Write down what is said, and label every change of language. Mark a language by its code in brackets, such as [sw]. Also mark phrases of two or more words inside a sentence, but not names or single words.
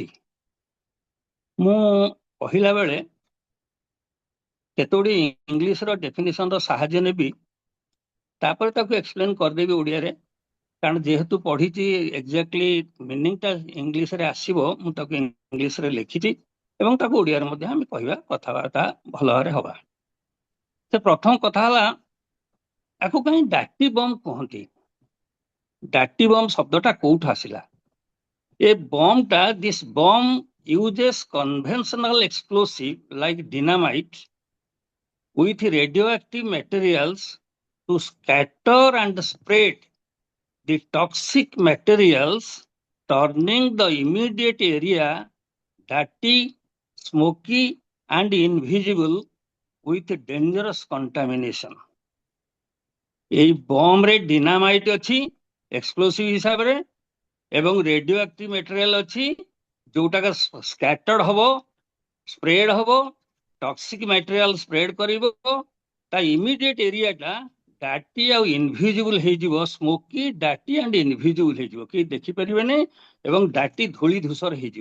[or] ମୁଁ କହିଲା ବେଳେ କେତୋଟି ଇଂଲିଶର ଡେଫିନିସନର ସାହାଯ୍ୟ ନେବି, ତାପରେ ତାକୁ ଏକ୍ସପ୍ଲେନ କରିଦେବି ଓଡ଼ିଆରେ, କାରଣ ଯେହେତୁ ପଢିଛି [en] exactly meaning [or] ଇଂଲିଶରେ ଆସିବ, ମୁଁ ତାକୁ ଇଂଲିଶରେ ଲେଖିଛି ଏବଂ ତାକୁ ଓଡ଼ିଆରେ ମଧ୍ୟ ଆମେ କହିବା, କଥାବାର୍ତ୍ତା ଭଲ ଭାବରେ ହବା। ସେ ପ୍ରଥମ କଥା ହେଲା ୟାକୁ କାହିଁ [en] dirty bomb [or] କୁହନ୍ତି। [en] dirty bomb [or] ଶବ୍ଦଟା କୋଉଠୁ ଆସିଲା? ଏ ବମ୍ଟା, [en] this bomb uses conventional explosive like dynamite with radioactive materials to scatter and spread the toxic materials, turning the immediate area dirty, smoky and invisible with dangerous contamination. [or] এই ବମ୍ ରେ ଡିନାମାଇଟ ଅଛି ଏକ୍ସପ୍ଲୋସିଭ ହିସାବରେ ଏବଂ [en] radioactive material [or] ଅଛି, ଯୋଉଟାକ ସ୍କାଟର୍ଡ ହବ, ସ୍ପ୍ରେଡ ହବ, [en] toxic material spread [or] କରିବ, ତା [en] immediate area dirty [or] ଆଉ ଇନଭିଜିବୁଲ ହେଇଯିବ, [en] smoky, dirty and invisible [or] ହେଇଯିବ, କେହି ଦେଖିପାରିବେନି ଏବଂ ଡାଟି ଧୂଳି ଧୂସର ହେଇଯିବ।